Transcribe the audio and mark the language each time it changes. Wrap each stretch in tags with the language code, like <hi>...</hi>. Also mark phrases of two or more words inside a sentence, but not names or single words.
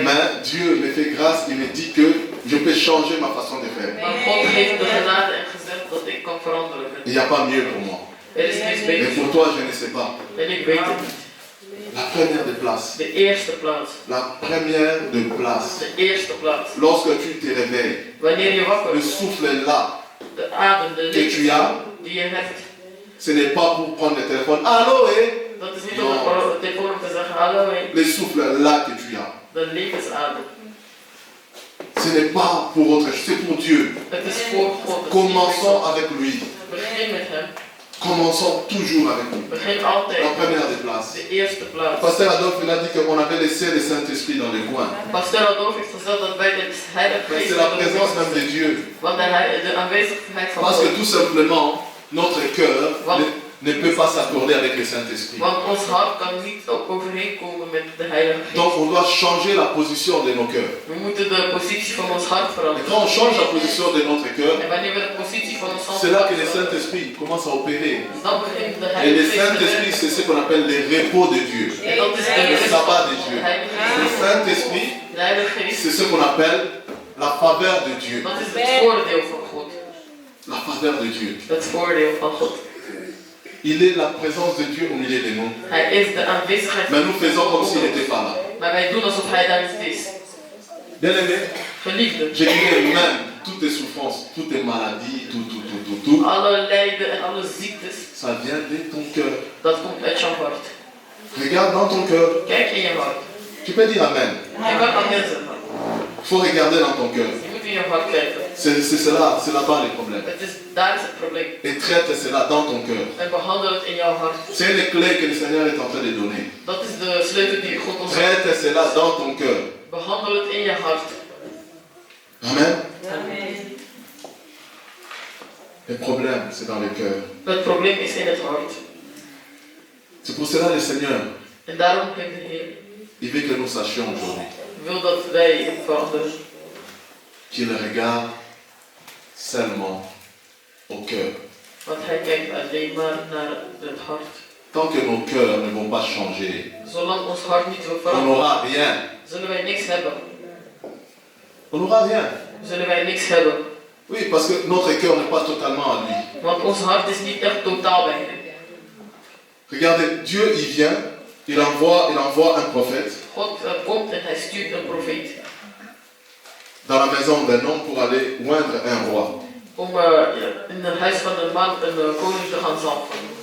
<fr>Mais Dieu me fait grâce, il me dit que je peux changer ma façon de faire.</fr> <nl>Maar God heeft de genade en gezegd dat ik kan veranderen.</nl> <fr>Il n'y a pas mieux pour moi.</fr> <nl>Er is niets</nl> <fr>Mais</fr> <nl>beter.</nl> <fr>pour toi, je ne sais pas.</fr> <nl>En ik weet het niet.</nl> <fr>La première de place.</fr> <nl>De eerste plaats.</nl> <fr>La première de place.</fr> <nl>De eerste plaats.</nl> <fr>Lorsque tu te réveilles,</fr> <nl>Wanneer je wakker</nl> <fr>le</fr> <nl>wordt,</nl> <fr>souffle là</fr> <nl>de adem, de</nl> <fr>que tu as,</fr> <nl>lucht die je hebt,</nl> <fr>ce n'est pas pour prendre le téléphone. Allô,</fr> <nl>dat is niet om de telefoon te zeggen hallo, hé.</nl> <fr>Le souffle là que tu as,</fr> <nl>De levensadem.</nl> <fr>ce Ce n'est pas pour autre chose, c'est pour Dieu.</fr> <nl>Het is voor God.</nl> <fr>Commençons avec lui.</fr> <nl>Begin met hem.</nl> <fr>Commençons toujours avec lui.</fr> <nl>Begin altijd.</nl> <fr>La première des places.</fr> <nl>De eerste plaats.</nl> <fr>Pasteur Adolphe, il a dit qu'on avait laissé le Saint-Esprit dans le coin.</fr> <nl>Pastor Adolf heeft gezegd dat wij de Heilige</nl> <fr>Mais</fr> <nl>Geest</nl> <fr>c'est la</fr> <nl>in de</nl> <fr>présence</fr> <nl>hoofd</nl> <fr>même de</fr> <nl>zetten.</nl> <fr>Dieu.</fr> <nl>Want de aanwezigheid van</nl> <fr>Parce que</fr> <nl>God.</nl> <fr>tout simplement, notre cœur ne peut pas s'accorder avec le Saint-Esprit.</fr> <nl>Want ons hart kan niet overeenkomen met de Heilige</nl> <fr>Donc</fr> <nl>Geest.</nl> <fr>on doit changer la position de nos cœurs.</fr> <nl>We moeten de positie van ons hart</nl> <fr>Et</fr> <nl>veranderen.</nl> <fr>quand on change la position de notre cœur,</fr> <nl>En wanneer we de positie van ons hart</nl> <fr>c'est là que le</fr> <nl>veranderen,</nl> <fr>Saint-Esprit commence à opérer.</fr> <nl>dan begint de</nl> <fr>Et le</fr> <nl>Heilige Geest te</nl> <fr>Saint-Esprit,</fr> <nl>werken.</nl> <fr>c'est ce qu'on appelle le repos de Dieu.</fr> <nl>En dat is de</nl> <fr>Le</fr> <nl>rust</nl> <fr>sabbat de</fr> <nl>van</nl> <fr>Dieu.</fr> <nl>de Heilige</nl> <fr>Le</fr> <nl>Geest.</nl> <fr>Saint-Esprit,</fr> <nl>De Heilige Geest,</nl> <fr>c'est ce qu'on appelle la faveur de Dieu.</fr> <nl>dat is het voordeel van God.</nl> <fr>La faveur de Dieu.</fr> <nl>Het voordeel van God.</nl> <fr>Il est la présence de Dieu au milieu de nous.</fr> <nl>Hij is de aanwezigheid</nl> <fr>Mais nous</fr> <nl>van</nl> <fr>faisons comme</fr> <nl>God.</nl> <fr>s'il n'était pas là.</fr> <nl>Maar wij doen alsof hij daar niet is.</nl> <fr>Bien aimé,</fr> <nl>Geliefde,</nl> <fr>je dirais même toutes tes souffrances, toutes tes maladies, tout,</fr> <nl>alle lijden en alle ziektes,</nl> <fr>ça vient de ton cœur.</fr> <nl>dat komt uit jouw hart.</nl> <fr>Regarde dans ton cœur.</fr> <nl>Kijk in je hart.</nl> <fr>Tu peux dire Amen.</fr> <nl>Je kan amen zeggen.</nl> <fr>Il faut regarder dans ton cœur.</fr> <nl>Je moet in je hart kijken.</nl> <fr>C'est là-bas le problème.</fr> <nl>Daar is het probleem.</nl> <fr>Et traite cela dans ton cœur.</fr> <nl>En behandel het in jouw hart.</nl> <fr>C'est une clé que le Seigneur est en train de donner.</fr> <nl>Dat is de sleutel die God ons</nl> <fr>Traite cela dans ton cœur.</fr> <nl>Behandel het in je hart.</nl> <fr>Amen.</fr> <nl>Amen.</nl> <fr>Le problème, c'est dans le cœur.</fr> <nl>Het probleem is in het hart.</nl> <fr>C'est pour cela le Seigneur,</fr> <nl>En daarom heeft de Heer</nl> <fr>il veut que nous sachions aujourd'hui</fr> <nl>wil dat wij veranderen.</nl> <fr>qu'il regarde seulement au cœur.</fr> <nl>Want hij kijkt alleen maar naar het hart.</nl> <fr>Tant que nos cœurs ne vont pas changer,</fr> <nl>Zolang ons hart niet wil</nl> <fr>on</fr> <nl>veranderen,</nl> <fr>n'aura rien.</fr> <nl>zullen wij niks hebben.</nl> <fr>On n'aura rien.</fr> <nl>Zullen wij niks hebben.</nl> <fr>Oui, parce que notre cœur n'est pas totalement à lui.</fr> <nl>Want ons hart is niet echt totaal bij hem.</nl> <fr>Regardez, Dieu, il vient, il envoie un prophète</fr> <nl>God komt en hij stuurt een profeet.</nl> <fr>dans la maison d'un homme pour aller oindre un roi.</fr> <nl>Om in het huis van een man een koning te gaan zalven.</nl>